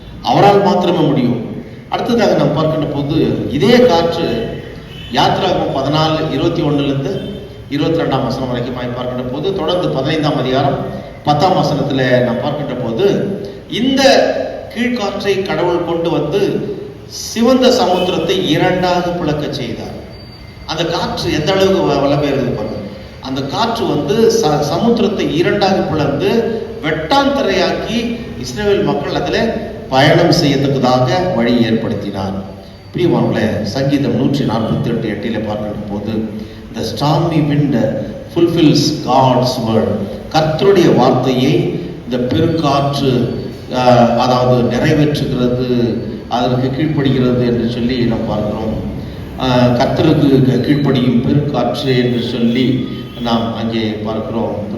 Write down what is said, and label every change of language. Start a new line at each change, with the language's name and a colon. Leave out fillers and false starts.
Tamil: அவரால் மாத்திரமே முடியும். அடுத்ததாக நாம் பார்க்கின்ற போது இதே காற்று யாத்திராகமம் 14:21 22 வரைக்கும் பார்க்கின்ற போது, தொடர்ந்து 15ஆம் அதிகாரம் 10ஆம் வசனத்தில் நாம் பார்க்கின்ற போது இந்த கீழ்காற்றை கடவுள் கொண்டு வந்து சிவந்த சமுத்திரத்தை இரண்டாக பிளக்க செய்தார். அந்த காற்று எந்த அளவுக்கு வல்லமை இருக்குது பாருங்க. அந்த காற்று வந்து சமுத்திரத்தை இரண்டாக பிளந்து வெட்டாந்தரையாக்கி இஸ்ரவேல் மக்கள் அதில் பயணம் செய்யத்தக்கதாக வழி ஏற்படுத்தினார். பிரியமானவர்களே, சங்கீதம் 148:8 பார்க்கின்ற போது
English: the stormy wind fulfills God's word.
Tamil: கர்த்தருடைய வார்த்தையை இந்த பெருங்காற்று அதாவது நிறைவேற்றுகிறது, அதற்கு கீழ்ப்படுகிறது என்று சொல்லி நாம் பார்க்கிறோம். கர்த்தருக்கு கீழ்ப்படியும் பெருங்காற்று என்று சொல்லி நாம் அங்கே பார்க்கிறோம்.